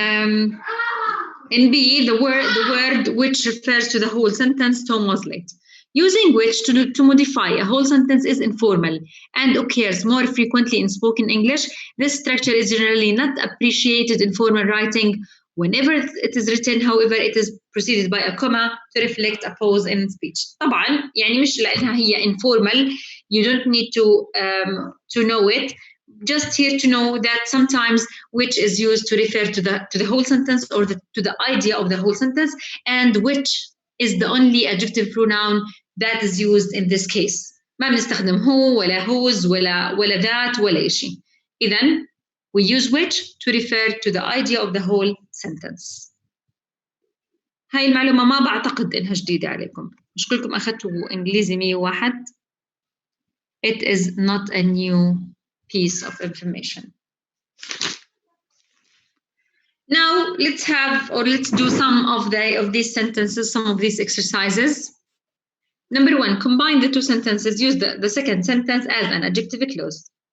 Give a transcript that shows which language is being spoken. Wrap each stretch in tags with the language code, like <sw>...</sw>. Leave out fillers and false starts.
<en>In B, the word which refers to the whole sentence, Tom was late. Using which to modify a whole sentence is informal and occurs more frequently in spoken English. This structure is generally not appreciated in formal writing. Whenever it is written, however, it is preceded by a comma to reflect a pause in speech.</en> <ar>طبعا يعني مش لأنها هي informal.</ar> <en>You don't need to know it. Just here to know that sometimes which is used to refer to the whole sentence or to the idea of the whole sentence, and which is the only adjective pronoun that is used in this case.</en> <ar>ما بنستخدم هو ولا whose ولا that ولا شيء.</ar> <en>إذن we use which to refer to the idea of the whole sentence.</en> <ar>هاي المعلومة ما بعتقد إنها جديدة عليكم. مش كلكم أخذتوا إنجليزي 101.</ar> <en>It is not a new piece of information. Now let's do some of these sentences, some of these exercises. Number 1, combine the two sentences. Use the second sentence as an adjective clause.</en>